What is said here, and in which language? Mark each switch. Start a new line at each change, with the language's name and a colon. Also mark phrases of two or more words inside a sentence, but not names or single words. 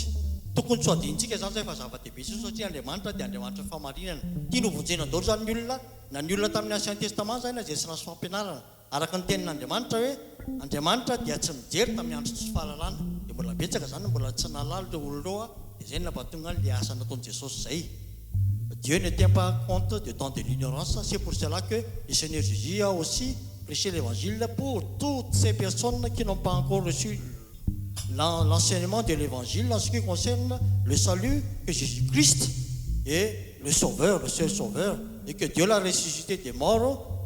Malagasy: Tokony tsy adintsika zany zay fa zava-dehibe satria Andriamanitra dia Andriamanitra famarinana. Tia novonjena daholo zany ny olona na ny olona tamin'ny Ancien Testament zany zay tsy nasy fampianarana araka ny tenin'Andriamanitra hoe Andriamanitra dia tsy mijery tamin'ny andro tsy fahalalana dia mbola betsaka zany mbola tsy nalalo ireo olona dia zay nampatonga le asa nataon'i Jesosy zay.
French: Dieu ne tient pas compte du temps de l'ignorance. C'est pour cela que le Seigneur Jésus a aussi prêché l'évangile pour toutes ces personnes qui n'ont pas encore reçu l'enseignement de l'évangile en ce qui concerne le salut, que Jésus-Christ est le sauveur, le seul sauveur, et que Dieu l'a ressuscité des morts.